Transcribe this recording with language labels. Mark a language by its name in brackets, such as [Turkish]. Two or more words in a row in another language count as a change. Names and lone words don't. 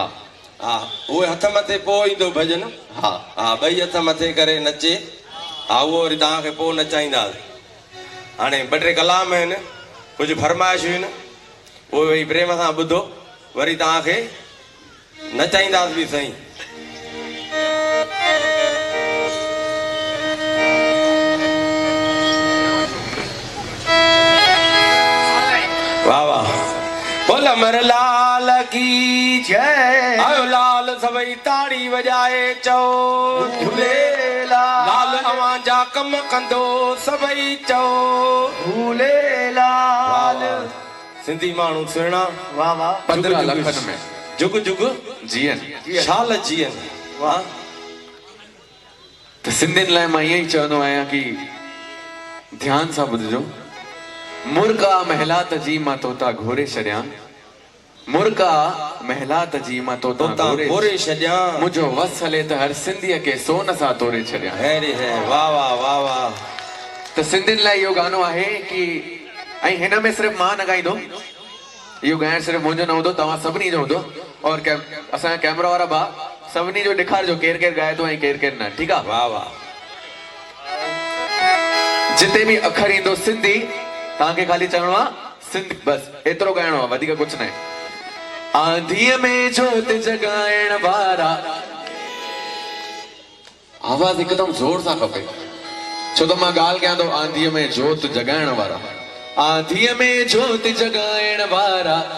[Sindhi] हा उहे हथ मथे पोइ ईंदो भॼन हा हा ॿई हथ मथे करे नचे हा उहो वरी तव्हांखे पोइ नचाईंदासीं हाणे ॿ टे कलाम आहिनि कुझु फरमाइशूं आहिनि उहे वरी प्रेम सां ॿुधो वरी तव्हांखे नचाईंदासीं बि सही वाह वाह बोल अमर लाल की जय आयो लाल सभई ताड़ी वजाए चओ झूलेलाल लाल अवां जा कम कंदो सभई चओ झूलेलाल सिंधी माण्हू सुहिणा वाह वाह 15 लखनि में जुग जुग जीअनि शाल जीअनि वाह त सिंधियुनि लाइ मां ईअं ई चवंदो आहियां कि ध्यान सां ॿुधिजो मुर्गा महिलात जी मां तोता घोरे छॾियां मुर्गा महिलात जी मां तोता तोता घोरे घोरे छॾियां मुंहिंजो वस हले त हर सिंधीअ खे सोन सां तोरे छॾियां हैरी है वाह वाह वाह वाह त सिंधियुनि लाइ इहो गानो आहे कि ऐं हिन में सिर्फ़ु मां न ॻाईंदो इहो ॻाइणु सिर्फ़ु मुंहिंजो न हूंदो तव्हां सभिनी जो हूंदो और असांजा कैमरा वारा भाउ सभिनी जो ॾेखारिजो केरु केरु ॻाए थो ऐं केरु केरु न ठीकु आहे वाह वाह जिते बि अखर ईंदो सिंधी तव्हांखे ख़ाली चवणो आहे सिंधी बस एतिरो ॻाइणो आहे वधीक कुझु न आहे आंधीअ में जोत जगाइण वारा आवाज़ हिकदमि ज़ोर सां खपे छो त मां ॻाल्हि कयां थो आंधीअ में जोत जगाइण वारा आंधीअ में जोत जगाइण वारा